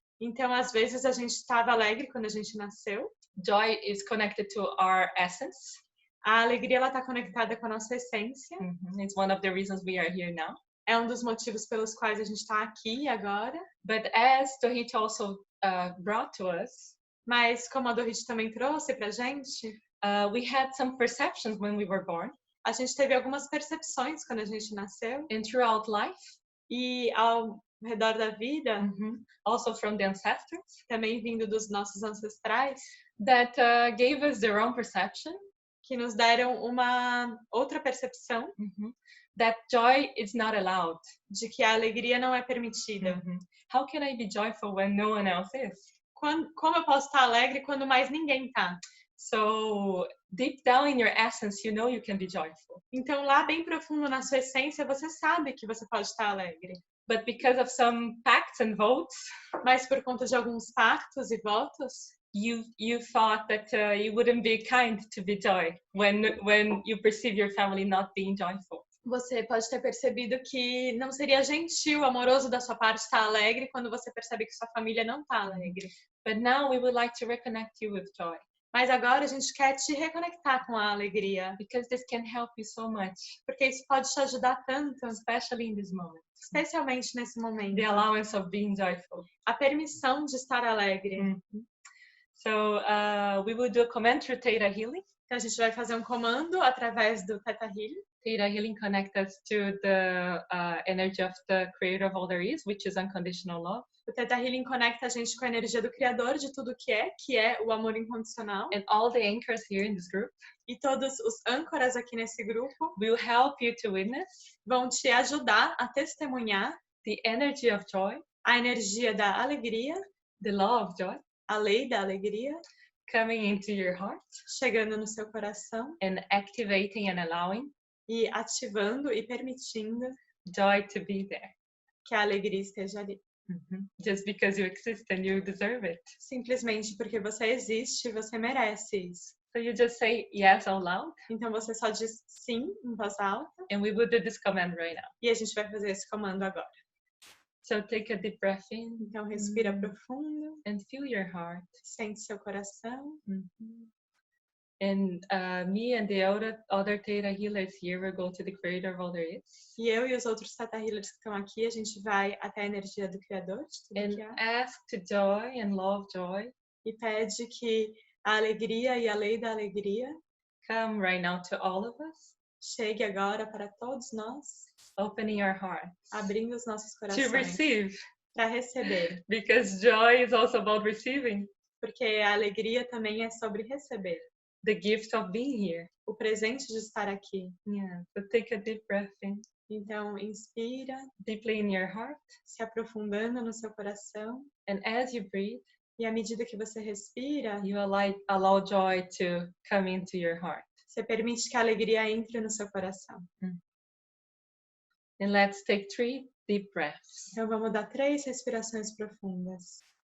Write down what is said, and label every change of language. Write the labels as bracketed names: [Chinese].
[Portuguese] Então às vezes a gente estava alegre quando a gente nasceu. [English] Joy is connected to our essence. [Portuguese] A alegria ela está conectada com a nossa essência. [English] It's one of the reasons we are here now. [Portuguese] É um dos motivos pelos quais a gente está aqui agora. [English] But as Dorit also brought to us, [Portuguese] mas como a Dorit também trouxe para gente, [English] we had some perceptions when we were born. [Portuguese] A gente teve algumas percepções quando a gente nasceu. [English] And throughout life. [Portuguese] E ao redor da vida. [English] Also from the ancestors. [Portuguese] Também vindo dos nossos ancestrais. [English] That gave us their own perception. [Portuguese] Que nos deram uma outra percepção. [English] That joy is not allowed. [Portuguese] De que a alegria não é permitida. [English] How can I be joyful when no one else is? [Portuguese] Como eu posso estar alegre quando mais ninguém tá? [English] So deep down in your essence, you know you can be joyful. [Portuguese] Então lá bem profundo na sua essência, você sabe que você pode estar alegre. [English] But because of some pacts and votes, [Portuguese] Mas por conta de alguns pactos e votos, [English] you thought that you wouldn't be kind to be joy when you perceive your family not being joyful. [Portuguese] você pode ter percebido que não seria gentil, amoroso da sua parte estar alegre quando você percebe que sua família não está alegre. [English] But now we would like to reconnect you with joy, [Portuguese] Mas agora a gente quer te reconectar com a alegria, [English] because this can help you so much, [Portuguese] porque isso pode te ajudar tanto, [English] especially in this moment. [Portuguese] especialmente nesse momento. [English] The allowance of being joyful. [Portuguese] A permissão de estar alegre. [English] So we will do a command through Theta Healing. [Portuguese] Então a gente vai fazer um comando através do Theta Healing. [English] Theta Healing connects us to the energy of the creator of all there is, which is unconditional love. [Portuguese] O Theta Healing conecta a gente com a energia do Criador de tudo que é o amor incondicional. [English] And all the anchors here in this group [Portuguese] E todos os âncoras aqui nesse grupo [English] will help you to witness [Portuguese] vão te ajudar a testemunhar [English] the energy of joy, [Portuguese] a energia da alegria, [English] the law of joy, [Portuguese] a lei da alegria, [English] coming into your heart [Portuguese] chegando no seu coração [English] and activating and allowing [Portuguese] e ativando e permitindo [English] joy to be there. [Portuguese] que a alegria esteja ali. [English] Just because you exist and you deserve it. [Portuguese] Simplesmente porque você existe, você merece isso. [English] So you just say yes out loud, [Portuguese] Então você só diz sim em voz alta [English] and we will do this command right now. [Portuguese] e a gente vai fazer esse comando agora. [English] So take a deep breath in [Portuguese] Então respira profundo, [English] and feel your heart. [Portuguese] sente seu coração. [English] And me and the other Theta healers here will go to the creator of all there is. [Portuguese] E eu e os outros Theta Healers que estão aqui, a gente vai até a energia do Criador, de tudo [English] And [Portuguese] que há, [English] ask to joy and love joy [Portuguese] e pede que a alegria e a lei da alegria [English] come right now to all of us, [Portuguese] chegue agora para todos nós, [English] opening our hearts [Portuguese] abrindo os nossos [English] to [Portuguese] corações [English] receive, [Portuguese] para receber. [English] because joy is also about receiving, [Portuguese] Porque a alegria também é sobre receber. [English] the gift of being here. [Portuguese] O presente de estar aqui. [English] Yeah, so take a deep breath in, [Portuguese] Então, inspira, [English] deeply in your heart, [Portuguese] se aprofundando no seu coração. [English] and as you breathe, [Portuguese] E à medida que você respira, [English] you allow joy to come into your heart. [Portuguese] você permite que a alegria entre no seu coração. [English] And let's take 3 deep breaths. [Portuguese] Então, vamos dar 3 respirações profundas.